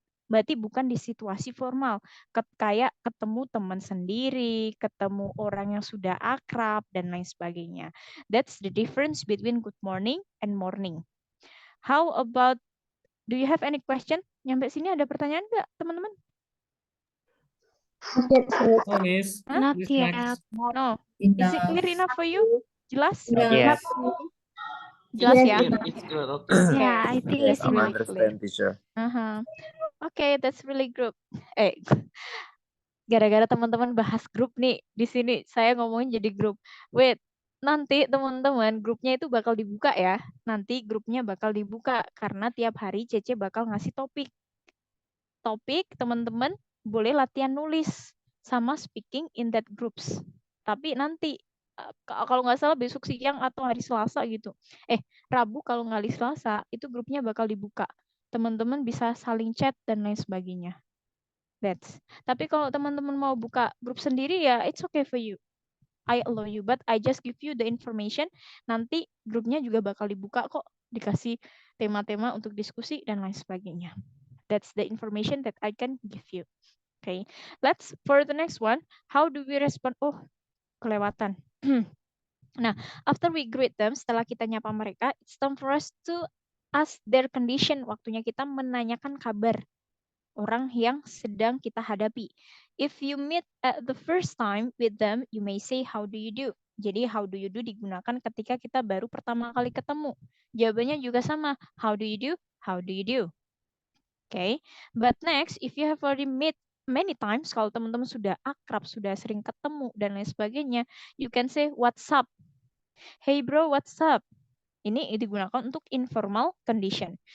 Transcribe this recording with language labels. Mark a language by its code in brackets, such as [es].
[id] Berarti bukan di situasi formal, kayak ketemu teman sendiri, ketemu orang yang sudah akrab, dan lain sebagainya. [en] That's the difference between good morning and morning. How about, do you have any question? [id] Nyampe sini ada pertanyaan nggak, teman-teman? [en] Oh, Miss. Not Miss yet. Max. No. Is it clear enough for you? [id] Jelas? [en] Yes. [id] Jelas ya? [en] It's good. Okay. Yeah, I think it's I'm enough. understand, teacher. [id] Oke, that's really good. Gara-gara teman-teman bahas grup nih di sini, saya ngomongin jadi grup. Wait, nanti teman-teman grupnya itu bakal dibuka ya. Nanti grupnya bakal dibuka karena tiap hari Cece bakal ngasih topik. Topik teman-teman boleh latihan nulis sama [en] speaking in that groups. [id] Tapi nanti kalau nggak salah besok siang atau hari Selasa gitu. Rabu kalau nggak hari Selasa itu grupnya bakal dibuka. Teman-teman bisa saling chat dan lain sebagainya. Tapi kalau teman-teman mau buka grup sendiri ya [en] it's okay for you. I allow you, but I just give you the information. [id] Nanti grupnya juga bakal dibuka kok, dikasih tema-tema untuk diskusi dan lain sebagainya. [en] That's the information that I can give you. Okay, let's for the next one. How do we respond? [id] Oh, kelewatan. [en] Nah, after we greet them, [id] setelah kita nyapa mereka, [en] it's time for us to ask their condition. [id] Waktunya kita menanyakan kabar orang yang sedang kita hadapi. [en] If you meet at the first time with them, you may say, how do you do? [id] Jadi, how do you do digunakan ketika kita baru pertama kali ketemu. Jawabannya juga sama, how do you do? [en] How do you do? Okay, but next, if you have already met many times, [id] kalau teman-teman sudah akrab, sudah sering ketemu, dan lain sebagainya, [en] you can say, what's up? Hey bro, what's up? [id] Ini digunakan untuk informal condition.